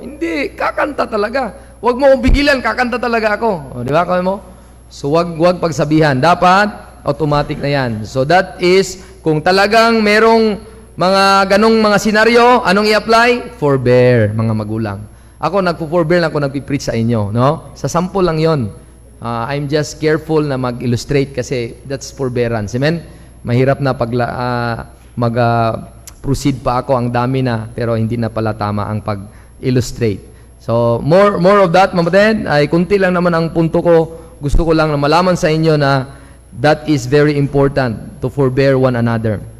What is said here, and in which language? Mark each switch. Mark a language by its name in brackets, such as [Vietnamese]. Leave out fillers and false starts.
[Filipino] Hindi, kakanta talaga. Huwag mo bigilan, kakanta talaga ako. Di ba? Kaya mo? So, wag pagsabihan. Dapat, automatic na yan. [English] So, that is, [Filipino] kung talagang merong mga ganong mga senaryo, anong i-apply? Forbear, mga magulang. Ako, nagpo-forbear lang ako nagpipreach sa inyo. No? Sa sample lang yon. [English] I'm just careful [Filipino] na mag-illustrate kasi [English] that's forbearance. Amen? [Filipino] Mahirap na pag mag-proceed pa ako, ang dami na, pero hindi na pala tama ang pag-illustrate. [English] So, more of that, [Filipino] mamaten, ay kunti lang naman ang punto ko. Gusto ko lang na malaman sa inyo na [English] that is very important to forbear one another.